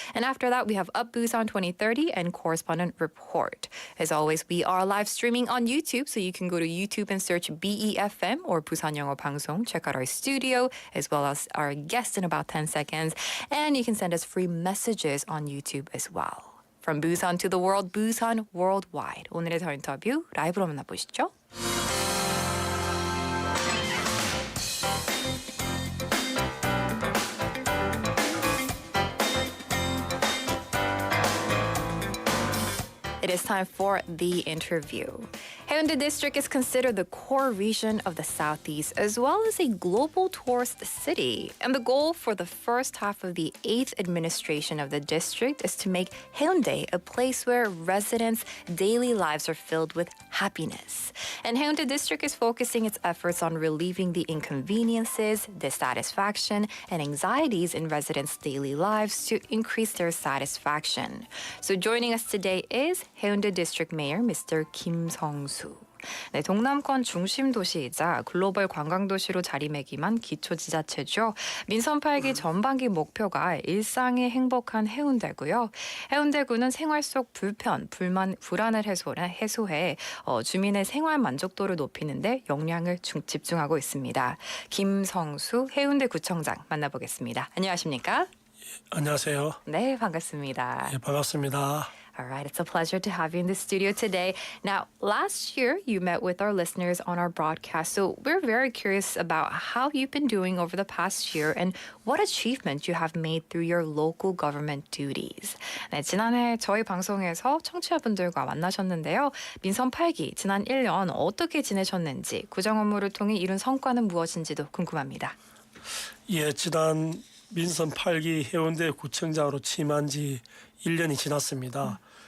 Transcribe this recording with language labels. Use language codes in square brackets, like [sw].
[en] And after that, we have Up Busan 2030 and Correspondent Report. As always, we are live streaming on YouTube, so you can go to YouTube and search BEFM or 부산영어방송. Check out our studio as well as our guest in about 10 seconds. And you can send us free messages on YouTube as well. From Busan to the world, Busan Worldwide. [ko] 오늘의 더 인터뷰 라이브로 만나보시죠. [en] It is time for the interview. Haeundae District is considered the core region of the Southeast as well as a global tourist city. And the goal for the first half of the 8th administration of the district is to make Haeundae a place where residents' daily lives are filled with happiness. And Haeundae District is focusing its efforts on relieving the inconveniences, dissatisfaction, and anxieties in residents' daily lives to increase their satisfaction. So joining us today is Haeundae District Mayor Mr. Kim Sung-soo. [ko] 네, 동남권 중심 도시이자 글로벌 관광 도시로 자리매김한 기초지자체죠. 민선 8기 전반기 목표가 일상의 행복한 해운대고요. 해운대구는 생활 속 불편, 불안을 해소해 주민의 생활 만족도를 높이는 데 역량을 집중하고 있습니다. 김성수 해운대구청장 만나보겠습니다. 안녕하십니까? 안녕하세요. 네, 반갑습니다. 예, 반갑습니다. [en] All right, it's a pleasure to have you in the studio today. Now, last year you met with our listeners on our broadcast, so we're very curious about how you've been doing over the past year and what achievements you have made through your local government duties. [ko] 네, 지난해 저희 방송에서 청취자분들과 만나셨는데요. 민선 8기 지난 1년 어떻게 지내셨는지, 구정 업무를 통해 이룬 성과는 무엇인지도 궁금합니다. 예, 지난 민선 8기 해운대 구청장으로 취임한 지 1년이 지났습니다.